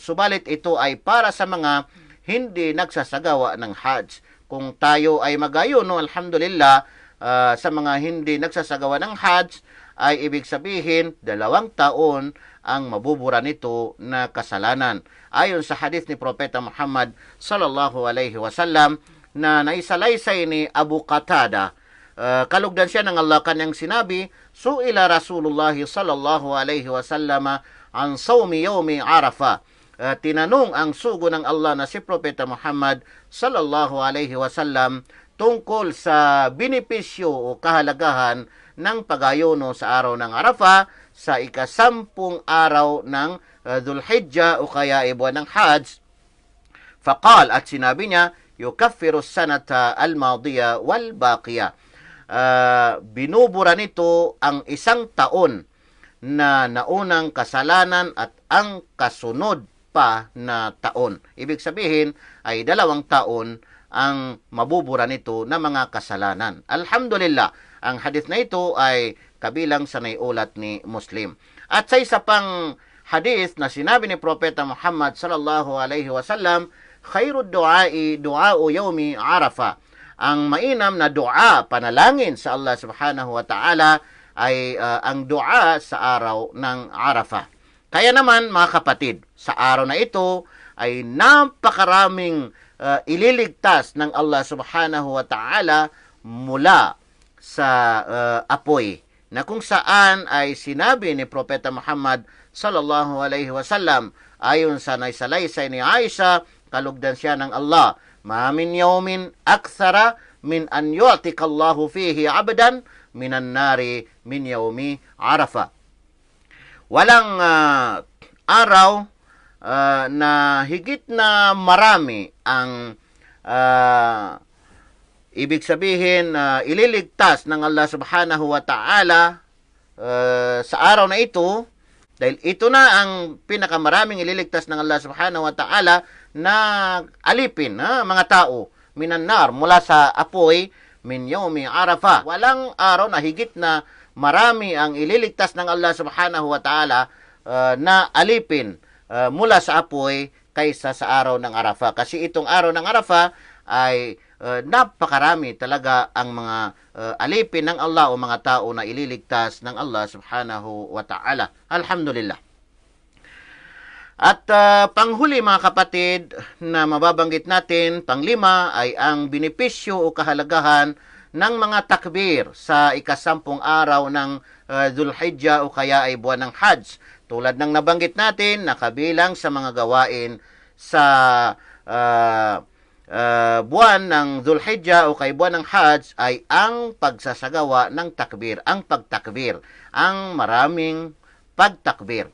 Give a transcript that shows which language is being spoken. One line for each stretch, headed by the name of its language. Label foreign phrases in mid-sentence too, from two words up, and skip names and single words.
Filipino: Subalit ito ay para sa mga hindi nagsasagawa ng Hajj. Kung tayo ay mag-ayuno, alhamdulillah, sa mga hindi nagsasagawa ng Hajj, ay ibig sabihin 2 taon ang mabubura nito na kasalanan. Ayon sa hadith ni Propeta Muhammad
Arabic: صلى الله عليه وسلم
Filipino: na naisalaysay ni Abu Qatada, kalugdan siya ng Allah, kanyang sinabi,
Arabic: سئل رسول الله صلى الله عليه وسلم عن صوم يوم عرفة.
Filipino: Tinanong ang sugo ng Allah na si Propeta Muhammad
Arabic: صلى الله عليه وسلم
Filipino: tungkol sa benepisyo o kahalagahan ng pag-ayuno sa araw ng Arafah sa ika-10 araw ng Dhul-Hijjah o kaya buwan ng Hajj. Faqal, at sinabi niya,
Arabic: يكفر السنة الماضية والباقية.
Filipino: Binubura nito ang 1 taon na naunang kasalanan at ang kasunod pa na taon. Ibig sabihin ay 2 taon ang mabubura nito na mga kasalanan. Alhamdulillah, ang hadith na ito ay kabilang sa naiulat ni Muslim. At sa isa pang hadith na sinabi ni Propeta Muhammad
Arabic: صلى الله عليه وسلم, خير الدعاء دعاء يوم عرفة.
Filipino: Ang mainam na dua, panalangin sa Allah
Arabic: سبحانه وتعالى
Filipino: ay ang dua sa araw ng Arafah. Kaya naman mga kapatid, sa araw na ito ay napakaraming ililigtas ng Allah
Arabic: سبحانه وتعالى
Filipino: mula sa apoy, na kung saan ay sinabi ni Propeta Muhammad
Arabic: صلى الله عليه وسلم,
Filipino: ayon sa naisalaysay ni Aisha, kalugdan siya ng Allah,
Arabic: ما من يوم أكثر من أن يعتق الله فيه عبدا من النار من يوم عرفة.
Filipino: Walang araw na higit na marami ang ibig sabihin ililigtas ng Allah
Arabic: سبحانه وتعالى
Filipino: sa araw na ito, dahil ito na ang pinakamaraming ililigtas ng Allah
Arabic: سبحانه وتعالى
Filipino: na alipin mga tao
Arabic: من النار,
Filipino: mula sa apoy,
Arabic: من يوم عرفة.
Filipino: Walang araw na higit na marami ang ililigtas ng Allah
Arabic: سبحانه وتعالى
Filipino: na alipin mula sa apoy kaysa sa araw ng Arafah. Kasi itong araw ng Arafah ay napakarami talaga ang mga alipin ng Allah o mga tao na ililigtas ng Allah
Arabic: سبحانه وتعالى.
Filipino: Alhamdulillah. At panghuli mga kapatid na mababanggit natin, panglima, ay ang benepisyo o kahalagahan ng mga takbir sa ika-10 araw ng Dhul-Hijjah o kaya ay buwan ng Hajj. Tulad ng nabanggit natin na kabilang sa mga gawain sa buwan ng Dhul-Hijjah o kay buwan ng Hajj ay ang pagsasagawa ng takbir, ang pagtakbir, ang maraming pagtakbir.